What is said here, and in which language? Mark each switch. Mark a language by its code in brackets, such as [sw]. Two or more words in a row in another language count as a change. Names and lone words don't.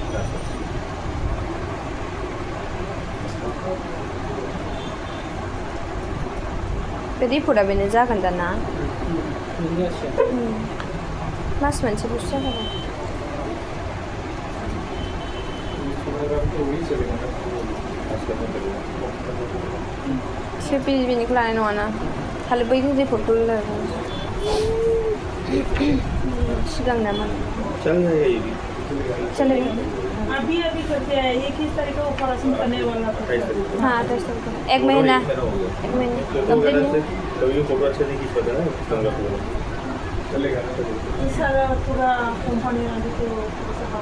[brx] रिपर्टआ बेनो जागोन दाना मास मोनसेल'सो जागोन एसे बेनिखौ लानाय नङाना खालि बै रिपर्टखौ सिगां नामा चलेगा [hi] अभी करते हैं 21 तारीख को ऑपरेशन करने वाला था हाँ 10 तारीख को एक महीना कंप्लीट तो ये फोटो अच्छे नहीं खींच पाते ना चलेगा सारा पूरा कंपनी वाले को